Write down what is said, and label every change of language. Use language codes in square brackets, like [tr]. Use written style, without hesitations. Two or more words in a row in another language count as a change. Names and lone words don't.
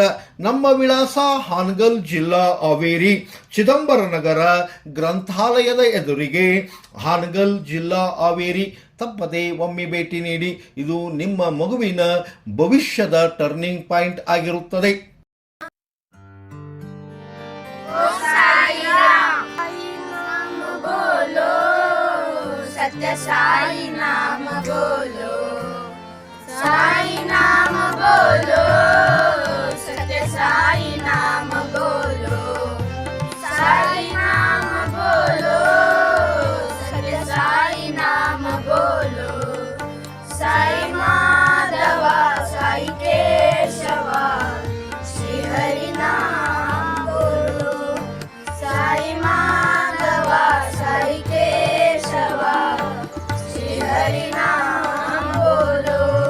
[kn] ನಮ್ಮ ವಿಳಾಸ ಹಾನಗಲ್ ಜಿಲ್ಲಾ ಹಾವೇರಿ, ಚಿದಂಬರ ನಗರ ಗ್ರಂಥಾಲಯದ ಎದುರಿಗೆ, ಹಾನಗಲ್ ಜಿಲ್ಲಾ ಹಾವೇರಿ. ತಪ್ಪದೆ ಒಮ್ಮೆ ಭೇಟಿ ನೀಡಿ. ಇದು ನಿಮ್ಮ ಮಗುವಿನ ಭವಿಷ್ಯದ [en] turning point [kn] ಆಗಿರುತ್ತದೆ. [hi] सत्य साई नाम बोलो साई नाम बोलो सत्य साई नाम बोलो साई नाम बोलो सत्य साई नाम बोलो साई माधव साई केशव श्री हरि नाम बोलो साई माधव साई केशव हरि नाम बोलो.